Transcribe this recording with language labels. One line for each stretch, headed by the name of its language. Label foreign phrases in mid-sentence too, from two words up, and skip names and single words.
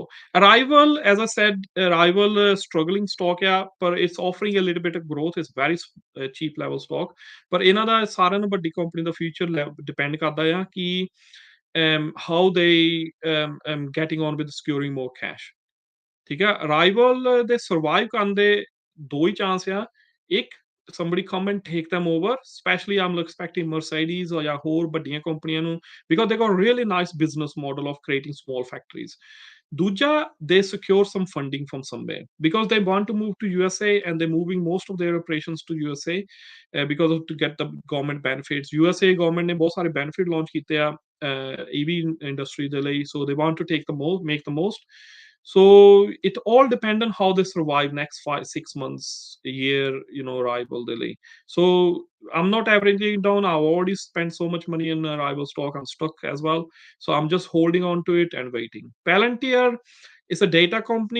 English: Arrival, as I said, Arrival struggling stock, yeah, but it's offering a little bit of growth. It's very cheap level stock.
Punjabi: But ਇਹਨਾਂ ਦਾ ਸਾਰਿਆਂ ਨੂੰ ਵੱਡੀ ਕੰਪਨੀ ਦਾ
English: future depend
Punjabi: ਕਰਦਾ ਆ ਕਿ
English: how they getting on with securing more cash.
Punjabi: ਠੀਕ ਹੈ। ਅਰਾਈਵਲ ਦੇ ਸਰਵਾਈਵ ਕਰਨ ਦੇ ਦੋ ਹੀ ਚਾਂਸ ਆ। ਇੱਕ,
English: somebody come and take them over, especially I'm expecting Mercedes or
Punjabi: ਜਾਂ ਹੋਰ ਵੱਡੀਆਂ ਕੰਪਨੀਆਂ ਨੂੰ,
English: because they got a really nice business model of creating small factories. ਦੂਜਾ, they secure some funding from somewhere because they want to move to USA and they're moving most of their operations to USA because of to get the government benefits.
Punjabi: USA government ਨੇ ਬਹੁਤ ਸਾਰੇ
English: benefit launch
Punjabi: ਕੀਤੇ ਆ
English: EV industry
Punjabi: ਦੇ ਲਈ,
English: so they want to take the most, make the most. So it all depends on how they survive next 5-6 months, a year, Arrival delay. So I'm not averaging down. I've already spent so much money in Arrival stock. I'm stuck as well. So I'm just holding on to it and waiting. Palantir is a data company.